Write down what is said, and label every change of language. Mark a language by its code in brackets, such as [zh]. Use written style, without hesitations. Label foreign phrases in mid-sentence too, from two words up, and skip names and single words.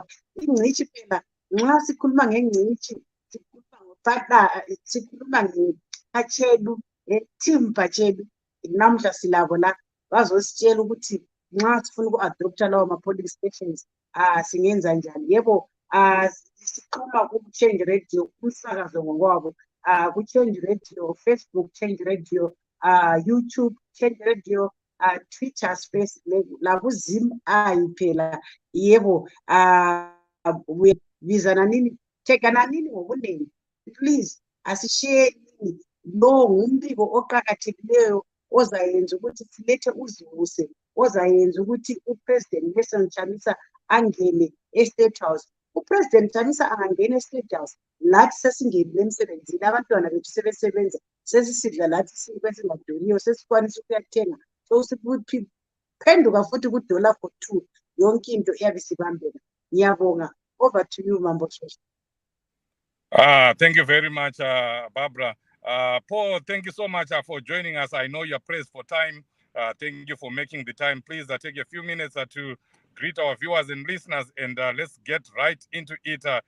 [nd] Ingcitshi phela nxa sikhuluma ngengcitshi sikhuluma ngePhatshelu, team Phatshelu. Namhla silabo la bazositshela ukuthi nxa sifuna uku-adopta lawo ma-polling stations singenza njani. Yebo, sixhuma ku-Change Radio, umsakazo ngokwabo, ku-Change Radio, Facebook Change Radio, YouTube Change Radio, Twitter Space, laku-Zim phela. Yebo, bizana nini, thekana nini ngobunengi. Please, asishiyeni. Lo ngumbiko oqakathekileyo ozayenza ukuthi silethe uzivuse, ozayenza ukuthi uPresident Nelson Chamisa angene eState House. UPresident Chamisa angangena eState House, lathi sesingenile emsebenzini, abantwana bethu sebesebenza, sesisidla lathi isinkwa esingadoniyo, sesikwanisa ukuyathenga. So siphenduka futhi ku- [en] dollar for two, [nd] yonke into iyabe sibambeka. Ngiyabonga. [en] Over to you, Mambo Shosha. Thank you very much, Barbara. Paul, thank you so much for joining us. I know you're pressed for time. Thank you for making the time. Please take a few minutes to greet our viewers and listeners, and let's get right into it.